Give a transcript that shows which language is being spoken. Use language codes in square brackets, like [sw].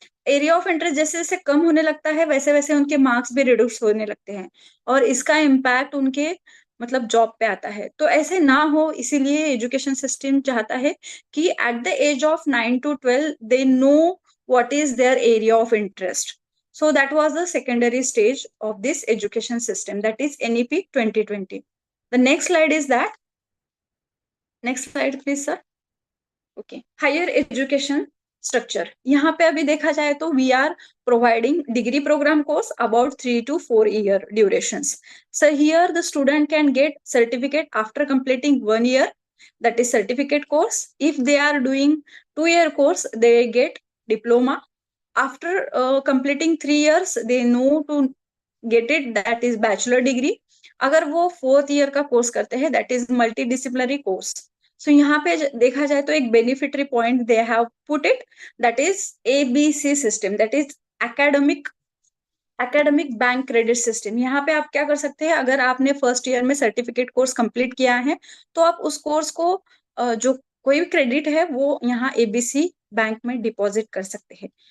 [hi] Area of interest जैसे जैसे कम होने लगता है वैसे वैसे उनके मार्क्स भी रिड्यूस होने लगते हैं, और इसका इम्पैक्ट उनके मतलब जॉब पे आता है. तो ऐसे ना हो, इसीलिए एजुकेशन सिस्टम चाहता है कि [en] At the age of 9 to 12 they know what is their area of interest. So that was the secondary stage of this education system, that is NEP 2020. The next slide is that. Next slide, please, sir. Okay. Higher education structure. [hi] यहाँ पे अभी देखा जाए तो [en] we are providing degree program course about 3 to 4 year durations. So here the student can get certificate after completing 1 year, that is certificate course. If they are doing 2 year course, they get diploma. After completing 3 years, they know to get it, that is bachelor degree. [hi] अगर वो 4th year का course करते हैं, [en] that is multidisciplinary course. So [hi] यहाँ पे देखा जाए तो एक [en] Beneficiary point they have put it, that is ABC system, that is academic bank credit system. [hi] यहाँ पे आप क्या कर सकते हैं, अगर आपने फर्स्ट ईयर में सर्टिफिकेट कोर्स कंप्लीट किया है तो आप उस कोर्स को जो कोई भी क्रेडिट है वो यहाँ ABC बैंक में डिपॉजिट कर सकते हैं.